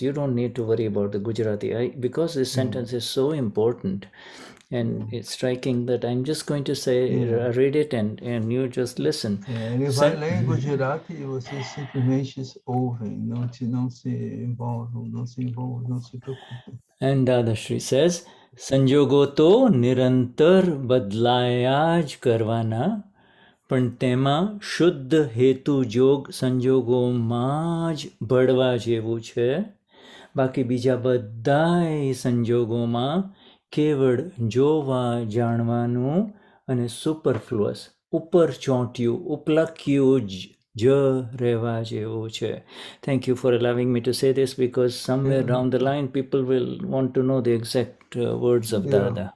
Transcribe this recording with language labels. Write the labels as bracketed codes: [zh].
[en] You don't need to worry about the Gujarati. Because this sentence is so important and it's striking that I'm just going to say, read it and you just listen. [pt] Ele vai ler em Gujarati e vocês simplesmente ouvem, não se envolvam, não se preocupem. [en] And Dadashri says, [gu] સંજોગો તો નિરંતર બદલાયા જ કરવાના, પણ તેમાં શુદ્ધ હેતુ જોગ સંજોગોમાં જ ભળવા જેવું છે. બાકી બીજા બધાય સંજોગોમાં કેવળ જોવા જાણવાનું અને સુપરફ્લુઅસ ઉપર ચોંટ્યું ઉપલખ્યું જ રહેવા જેવું છે. [en] Thank you for allowing me to say this, because somewhere down the line people will want to know the exact words of Dada.